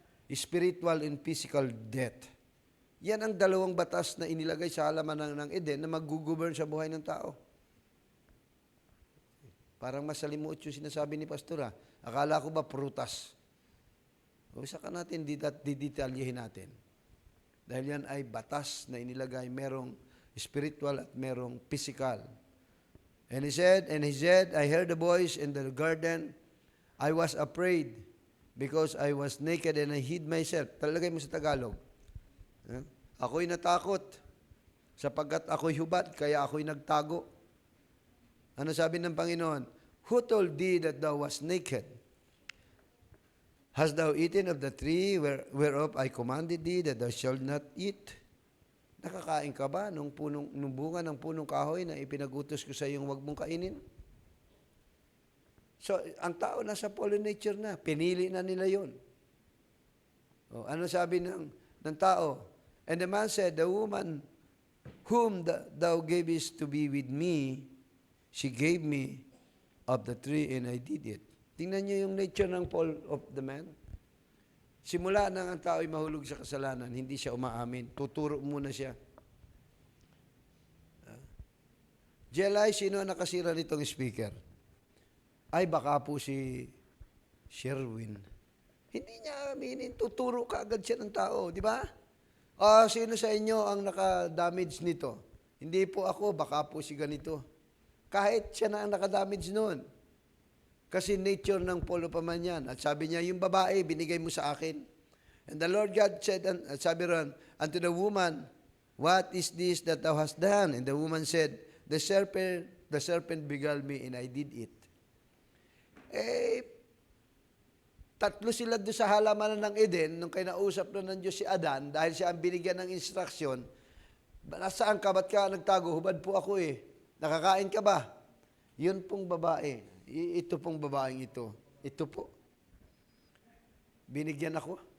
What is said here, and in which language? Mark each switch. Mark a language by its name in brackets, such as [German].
[English] Spiritual and physical death. [Filipino] Yan ang dalawang batas na inilagay sa halaman ng Eden na mag-govern sa buhay ng tao. Parang masalimuot yung sinasabi ni Pastora. Akala ko ba prutas? O saka natin, didetalyehin natin. Dahil yan ay batas na inilagay, merong spiritual at merong physical. [English] And he said, I heard the voice in the garden. I was afraid because I was naked and I hid myself. [Filipino] Talagay mo sa Tagalog. Ako'y natakot sapagkat ako'y hubad, kaya ako'y nagtago. Ano sabi ng Panginoon? [English] Who told thee that thou wast naked? Hast thou eaten of the tree whereof I commanded thee that thou shalt not eat? [Filipino] Nakakain ka ba nung bunga ng punong kahoy na ipinagutos ko sa iyong huwag mong kainin? So, ang tao nasa fallen nature na. Pinili na nila yun. O, ano sabi ng tao? [English] And the man said, the woman whom thou gavest to be with me, she gave me of the tree and I did it. [Filipino] Tingnan niyo yung nature ng [English] fall of the man. [Filipino] Simula nang ang tao ay mahulog sa kasalanan, hindi siya umaamin. Tuturo muna siya. Jelay, sino ang nakasira nitong speaker? Ay, baka po si Sherwin. Hindi niya aminin. Tuturo ka agad siya ng tao, di ba? Sino sa inyo ang naka-damage nito? Hindi po ako, baka po si ganito. Kahit siya na ang naka-damage noon. Kasi nature ng polo pa man yan. At sabi niya, yung babae, binigay mo sa akin. [English] And the Lord God said, [Filipino] sabi ron, [English] unto the woman, what is this that thou hast done? And the woman said, the serpent beguiled me and I did it. [Filipino] Tatlo sila doon sa halamanan ng Eden, nung kinausap na ng Diyos si Adan, dahil siya ang binigyan ng instruksyon, nasaan ka, ba't ka nagtago? Hubad po ako eh. Nakakain ka ba? Yun pong babae. Ito pong babaeng ito. Ito po. Binigyan ako.